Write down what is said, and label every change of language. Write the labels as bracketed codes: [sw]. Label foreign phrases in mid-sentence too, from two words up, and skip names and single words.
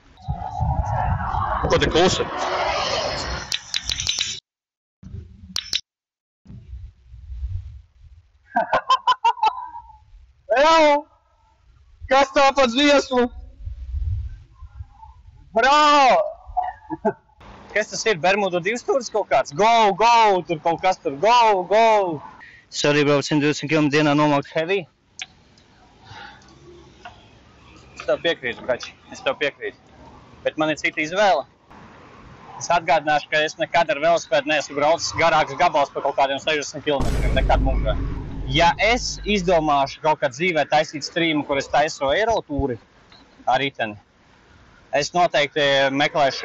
[lv] Ko te klusi? Jau! Kas tā pa dziesmu? Bravo! Kas tas ir? Bermudu divstūris kaut kāds? Go! Tur kaut kas tur. Go! [en] Sorry, bro, [lv] 120 km dienā nomaukt heavy. Es tev piekrītu, brači. Es tev piekrītu. Bet man ir cita izvēle. Es atgādināšu, ka es nekad ar velosipēdu neesmu braucis garāks gabals par kaut kādiem 60 km. Nekad mūžā. Ja es izdomāšu kaut kad dzīvē taisīt streamu, kur es taisu Eirotūri ar riteni, es noteikti meklēšu...